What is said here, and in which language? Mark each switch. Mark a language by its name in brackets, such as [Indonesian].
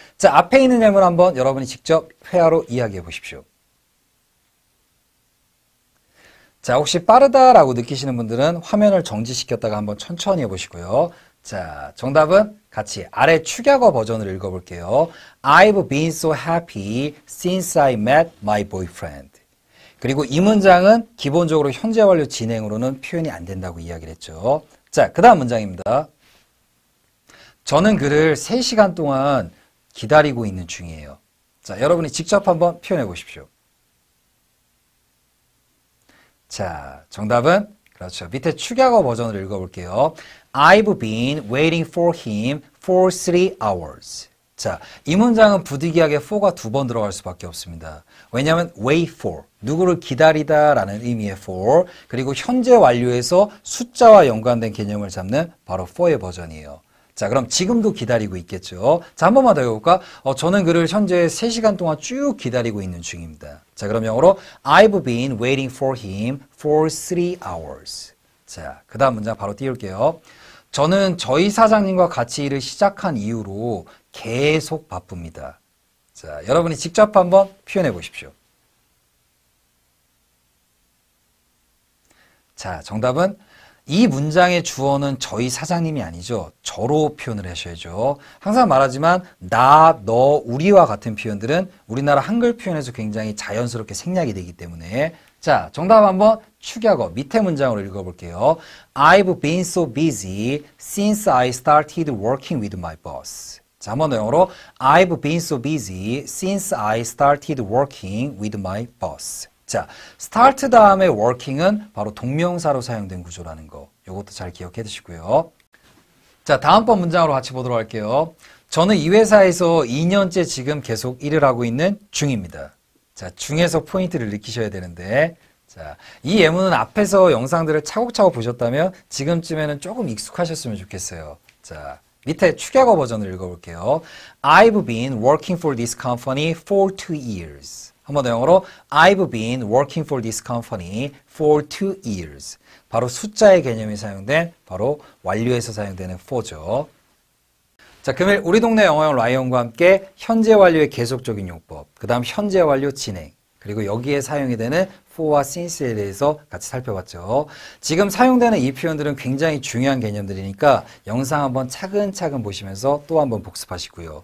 [Korean] 자, 앞에 있는 예문 한번 여러분이 직접 회화로 이야기해 보십시오. 자, 혹시 빠르다라고 느끼시는 분들은 화면을 정지시켰다가 한번 천천히 해보시고요. 자, 정답은 같이 아래 축약어 버전을 읽어볼게요. [English] I've been so happy since I met my boyfriend. [Korean] 그리고 이 문장은 기본적으로 현재 완료 진행으로는 표현이 안 된다고 이야기를 했죠. 자, 그 다음 문장입니다. 저는 그를 3시간 동안 기다리고 있는 중이에요. 자, 여러분이 직접 한번 표현해 보십시오. 자, 정답은 그렇죠. 밑에 축약어 버전을 읽어볼게요. [English] I've been waiting for him for 3 hours. [Korean] 자, 이 문장은 부득이하게 for가 2번 들어갈 수밖에 없습니다. 왜냐하면 wait for, 누구를 기다리다 라는 의미의 for, 그리고 현재 완료에서 숫자와 연관된 개념을 잡는 바로 for의 버전이에요. 자, 그럼 지금도 기다리고 있겠죠. 자, 한 번만 더 해볼까? 저는 그를 현재 3시간 동안 쭉 기다리고 있는 중입니다. 자, 그럼 영어로 [English] I've been waiting for him for 3 hours. [Korean] 자, 그 다음 문장 바로 띄울게요. 저는 저희 사장님과 같이 일을 시작한 이후로 계속 바쁩니다. 자, 여러분이 직접 한번 표현해 보십시오. 자, 정답은 이 문장의 주어는 저희 사장님이 아니죠. 저로 표현을 하셔야죠. 항상 말하지만 나, 너, 우리와 같은 표현들은 우리나라 한글 표현에서 굉장히 자연스럽게 생략이 되기 때문에 자, 정답 한번 축약어 밑에 문장으로 읽어볼게요. [English] I've been so busy since I started working with my boss. [Korean] 자, 한번 더 영어로 [English] I've been so busy since I started working with my boss. [Korean] 자, start 다음에 working은 바로 동명사로 사용된 구조라는 거. 이것도 잘 기억해 두시고요. 자, 다음번 문장으로 같이 보도록 할게요. 저는 이 회사에서 2년째 지금 계속 일을 하고 있는 중입니다. 자, 중에서 포인트를 느끼셔야 되는데 자, 이 예문은 앞에서 영상들을 차곡차곡 보셨다면 지금쯤에는 조금 익숙하셨으면 좋겠어요. 자, 밑에 축약어 버전을 읽어볼게요. [English] I've been working for this company for 2 years. [Korean] 한번 더 영어로 [English] I've been working for this company for 2 years. [Korean] 바로 숫자의 개념이 사용된 바로 완료에서 사용되는 for죠. 자, 금일 우리 동네 영어형 라이언과 함께 현재 완료의 계속적인 용법, 그 다음 현재 완료 진행, 그리고 여기에 사용이 되는 for와 since에 대해서 같이 살펴봤죠. 지금 사용되는 이 표현들은 굉장히 중요한 개념들이니까 영상 한번 차근차근 보시면서 또 한번 복습하시고요.